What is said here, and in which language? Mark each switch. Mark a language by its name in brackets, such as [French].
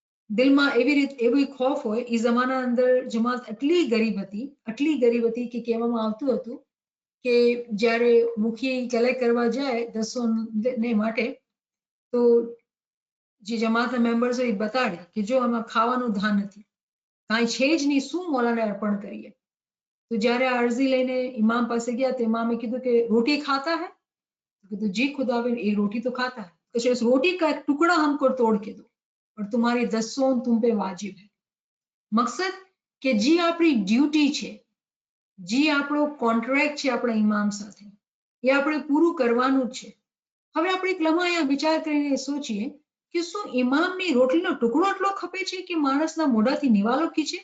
[Gujarati] દિલમાં એવી ખોફ હોય. એ જમાના અંદર જમાત એટલી ગરીબ હતી કે કહેવામાં આવતું હતું કે જ્યારે મુખી કલેક્ટ કરવા જાય 10 ને માટે, તો જે જમાતના મેમ્બર્સ હોય એ બતાડે કે જો આમાં ખાવાનું ધાન નથી, કાંઈ છે જ નહીં, શું મોલાને અર્પણ કરીએ. તો જ્યારે આ અરજી લઈને ઇમામ પાસે ગયા તો ઇમામે કીધું કે [Hindi] રોટી ખાતા હૈ? [Gujarati] કીધું જી ખુદાબંદ એ રોટી તો [Hindi] खाता है. तो उस रोटी का एक टुकड़ा हमको तोड़ के दो और तुम्हारी 10 तुम पे वाजिब है. [Gujarati] મકસદ કે જે આપણી ડ્યુટી છે, જે આપણો કોન્ટ્રાક્ટ છે આપણા ઇમામ સાથે, એ આપણે પૂરું કરવાનું જ છે. હવે આપણે એક લમ્હા અહીંયા વિચાર કરીને સોચીએ કે શું ઇમામની રોટલીનો ટુકડો એટલો ખપે છે કે માણસના મોઢાથી નિવાલો ખીચે?